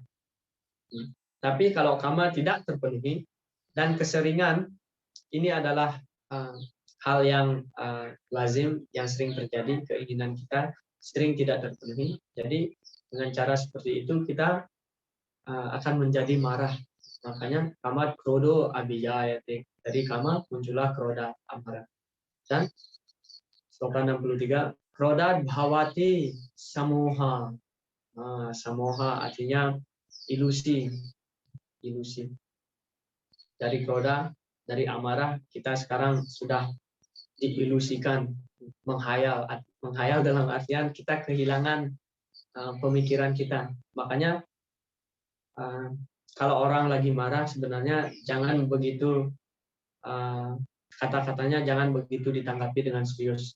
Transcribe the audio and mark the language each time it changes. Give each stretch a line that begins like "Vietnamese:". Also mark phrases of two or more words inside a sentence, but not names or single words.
Indonesian: Tapi kalau kama tidak terpenuhi dan keseringan, ini adalah hal yang lazim, yang sering terjadi, keinginan kita sering tidak terpenuhi. Jadi dengan cara seperti itu kita akan menjadi marah.
Sanskrit: Makanya कामात् क्रोधो अभिजायते.
Indonesian: Dari kama muncullah kroda amarah. Dan sloka 63,
Sanskrit: क्रोधाद् भवति सम्मोहः.
Indonesian: Samoha artinya ilusi. Dari kroda, dari amarah, kita sekarang sudah diilusikan, menghayal dalam artian kita kehilangan pemikiran kita. Makanya kalau orang lagi marah, sebenarnya jangan begitu, kata-katanya jangan begitu ditanggapi dengan serius.